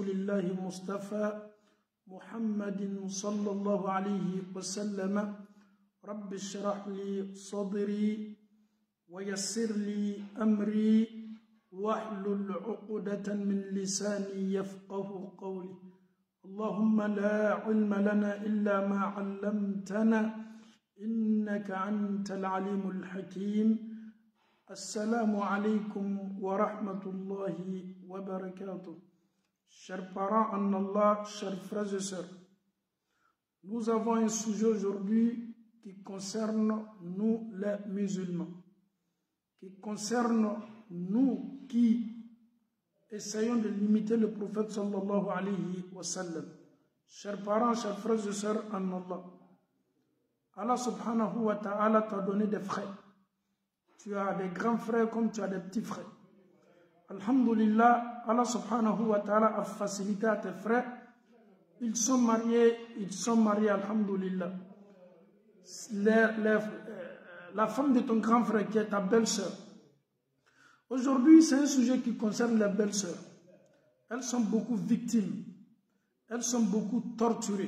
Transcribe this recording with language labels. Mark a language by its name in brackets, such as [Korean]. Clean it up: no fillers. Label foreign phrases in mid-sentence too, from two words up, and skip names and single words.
[Arabic] الله مصطفى محمد صلى الله عليه وسلم رب اشرح لي صدري ويسر لي أمري واحلل عقدة من لساني يفقه قولي اللهم لا علم لنا إلا ما علمتنا إنك أنت العليم الحكيم السلام عليكم ورحمة الله وبركاته. [French] Chers parents en Allah, chers frères et sœurs, nous avons un sujet aujourd'hui qui concerne nous les musulmans, qui concerne nous qui essayons de limiter le prophète [Arabic] صلى الله عليه وسلم. [French] Chers parents, chers frères et sœurs en Allah, Allah [Arabic] سبحانه وتعالى [French] t'a donné des frères. Tu as des grands frères comme tu as des petits frères. Alhamdulillah, Allah [Arabic] سبحانه وتعالى [French] a facilité à tes frères. Ils sont mariés, alhamdulillah. La femme de ton grand frère qui est ta belle-sœur. Aujourd'hui, c'est un sujet qui concerne les belles-sœurs. Elles sont beaucoup victimes. Elles sont beaucoup torturées.